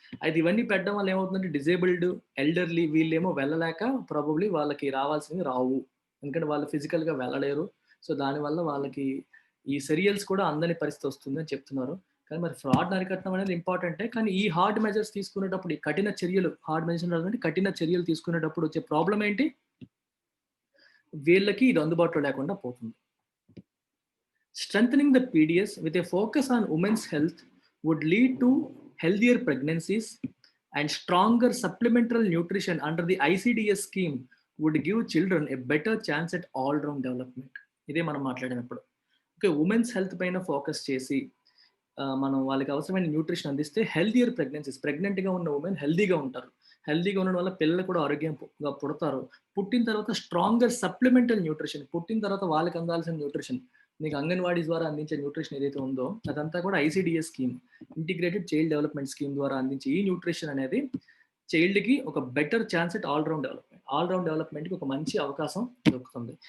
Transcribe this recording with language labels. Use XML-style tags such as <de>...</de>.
<te>అయితే ఇవన్నీ పెట్టడం వల్ల ఏమవుతుందంటే డిజేబుల్డ్, ఎల్డర్లీ వీళ్ళేమో వెళ్ళలేక ప్రాబబ్లీ వాళ్ళకి రావాల్సినవి రావు, ఎందుకంటే వాళ్ళు ఫిజికల్గా వెళ్ళలేరు. సో దానివల్ల వాళ్ళకి ఈ సెరియల్స్ కూడా అందని పరిస్థితి వస్తుంది అని చెప్తున్నారు. కానీ మరి ఫ్రాడ్ అరికట్టడం అనేది ఇంపార్టెంటే. కానీ ఈ హార్డ్ మెజర్స్ తీసుకునేటప్పుడు, ఈ కఠిన చర్యలు, హార్డ్ మెజర్స్ అంటే కఠిన చర్యలు తీసుకునేటప్పుడు వచ్చే ప్రాబ్లం ఏంటి? వీళ్ళకి ఇది అందుబాటులో లేకుండా పోతుంది.</te> <en>Strengthening the PDS with a focus on women's health would lead to healthier pregnancies, and stronger supplemental nutrition under the ICDS scheme would give children a better chance at all-round development.</en> <te>ఇదే మనం మాట్లాడినప్పుడు. Okay, women's health పైన focus చేసి మనం వాళ్ళకి అవసరమైన nutrition అందిస్తే healthier pregnancies, ప్రెగ్నెంట్గా ఉన్న ఉమెన్ హెల్దీగా ఉంటారు. హెల్దీగా ఉండడం వల్ల పిల్లలు కూడా ఆరోగ్యంగా పుడతారు. పుట్టిన తర్వాత స్ట్రాంగర్ సప్లిమెంటల్ న్యూట్రిషన్, పుట్టిన తర్వాత వాళ్ళకి అందాల్సిన న్యూట్రిషన్, మీకు అంగన్వాడీ ద్వారా అందించే న్యూట్రిషన్ ఏదైతే ఉందో అదంతా కూడా ICDS scheme, integrated child development scheme ద్వారా అందించే ఈ న్యూట్రిషన్ అనేది చైల్డ్కి ఒక better chance at all round డెవలప్మెంట్కి ఒక మంచి అవకాశం దొరుకుతుంది.</te>